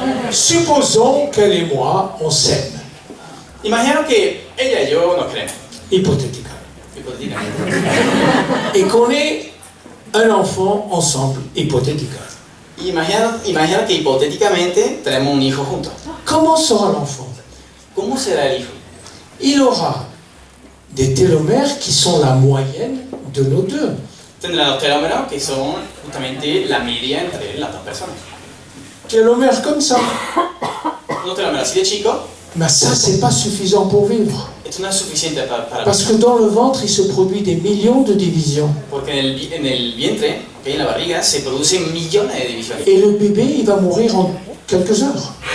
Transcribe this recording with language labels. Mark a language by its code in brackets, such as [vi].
[fr] Supposons qu'elle et moi, on s'aime, [es] Imagino que ella y yo nos queremos. [fr] hypothétiquement, [es] Hipotéticamente. [fr] et qu'on ait un enfant ensemble, hypothétiquement. [es] Imagina que hipotéticamente tenemos un hijo juntos. [fr] Comment sera l'enfant? [es] ¿Cómo será el hijo? [fr] Il aura des télomères qui sont la moyenne de nos deux. [es] Tendrá los telómeros que son justamente la media entre las dos personas. [fr] Télomères comme ça. [es] Unos telómeros así de chicos, [fr] Mais ça, c'est pas suffisant pour vivre. [es] esto no es suficiente para [fr] Parce que dans le ventre, il se produit des millions de divisions. [es] porque en el vientre, en la barriga, se producen millones de divisiones. [fr] Et le bébé, il va mourir en quelques heures,